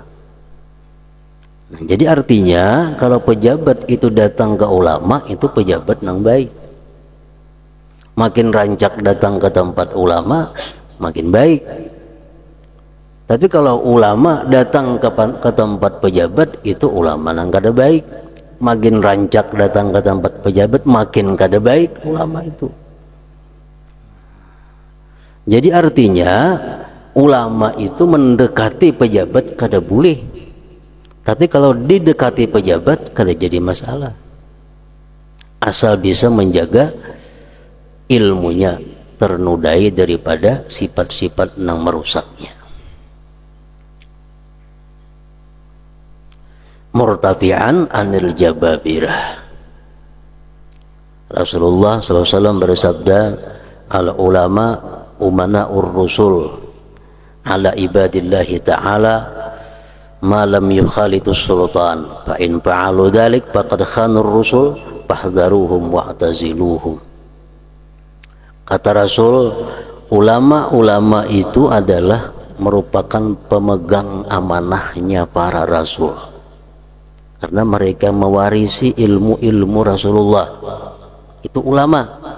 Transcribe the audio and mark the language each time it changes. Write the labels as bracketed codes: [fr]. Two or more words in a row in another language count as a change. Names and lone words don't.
[id] Nah, jadi artinya kalau pejabat itu datang ke ulama, itu pejabat yang baik. Makin rancak datang ke tempat ulama, makin baik. Tapi kalau ulama datang ke tempat pejabat, itu ulama yang kada baik. Makin rancak datang ke tempat pejabat, makin kada baik ulama itu. Jadi artinya ulama itu mendekati pejabat kada boleh. Tapi kalau didekati pejabat kada jadi masalah. Asal bisa menjaga ilmunya ternodai daripada sifat-sifat yang merusaknya. [ar] مرتفعا عن الجبابرة. Rasulullah SAW bersabda, العلماء أمناء الرسل على عباد الله تعالى ما لم يخالطوا السلطان فإن فعلوا ذلك فقد خانوا الرسل فاحذروهم واعتزلوهم. [id] Kata Rasul, ulama-ulama itu adalah merupakan pemegang amanahnya para rasul, karena mereka mewarisi ilmu-ilmu Rasulullah. Itu ulama.